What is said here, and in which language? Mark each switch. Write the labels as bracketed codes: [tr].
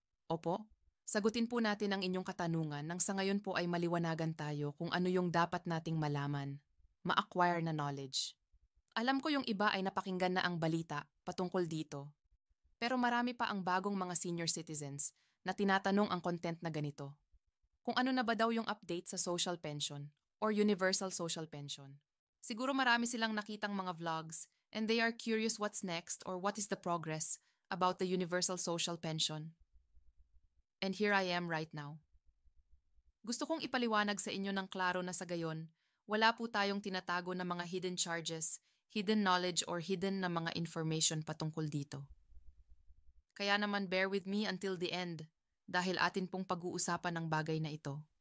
[tl] Opo, sagutin po natin ang inyong katanungan nang sa ngayon po ay maliwanagan tayo kung ano yung dapat nating malaman, ma-acquire na knowledge. Alam ko yung iba ay napakinggan na ang balita patungkol dito, pero marami pa ang bagong mga senior citizens na tinatanong ang content na ganito. Kung ano na ba daw yung update sa social pension or universal social pension. Siguro marami silang nakitang mga [en] vlogs and they are curious what's next or what is the progress about the universal social pension. And here I am right now. [tl] Gusto kong ipaliwanag sa inyo ng klaro na sa gayon, wala po tayong tinatago na mga [en] hidden charges, hidden knowledge or hidden [tl] na mga information patungkol dito. Kaya naman [en] bear with me until the end [tl] dahil atin pong pag-uusapan ng bagay na ito.